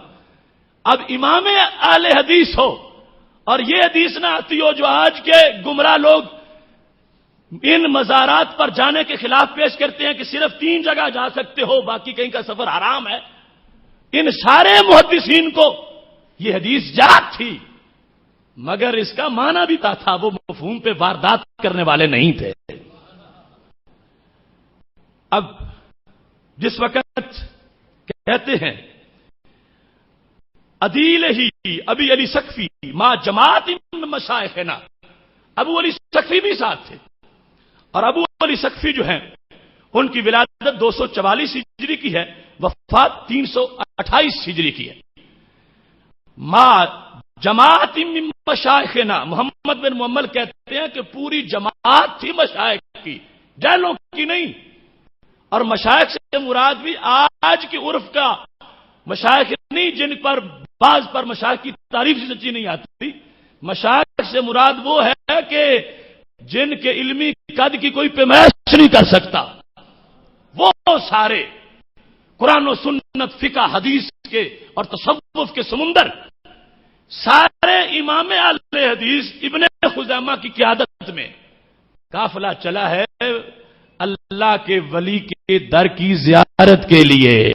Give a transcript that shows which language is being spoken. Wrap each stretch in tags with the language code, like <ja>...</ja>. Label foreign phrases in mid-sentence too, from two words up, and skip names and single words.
<ur>اب امام اہل حدیث ہو اور یہ حدیث نہ آتی ہو جو آج کے گمراہ لوگ ان مزارات پر جانے کے خلاف پیش کرتے ہیں کہ صرف 3 جگہ جا سکتے ہو، باقی کہیں کا سفر حرام ہے، ان سارے محدثین کو یہ حدیث یاد تھی، مگر اس کا معنی بھی تھا، وہ مفہوم پہ واردات کرنے والے نہیں تھے۔ اب جس وقت کہتے ہیں عدیل ہی ابی علی سقفی</ur> <ar>ما جماعت من مشائخنا،</ar> <ur>ابو علی سقفی بھی ساتھ تھے، اور ابو علی سقفی جو ہیں ان کی ولادت 244 ہجری کی ہے، وفات 328 ہجری کی ہے۔</ur> <ar>ما جماعت من مشائخنا،</ar> <ur>محمد بن معمل کہتے ہیں کہ پوری جماعت تھی مشائخ کی، جہلوں کی نہیں. اور مشائخ سے مراد بھی آج کی عرف کا مشائخ نہیں جن پر بعض پر مشائخ کی تعریف سے سچی نہیں آتی. مشائخ سے مراد وہ ہے کہ جن کے علمی قد کی کوئی پیمائش نہیں کر سکتا، وہ سارے قرآن و سنت، فقہ، حدیث کے اور تصوف کے سمندر، سارے امام اہل حدیث ابن خزیمہ کی قیادت میں قافلہ چلا ہے اللہ کے ولی کے در کی زیارت کے لیے.</ur>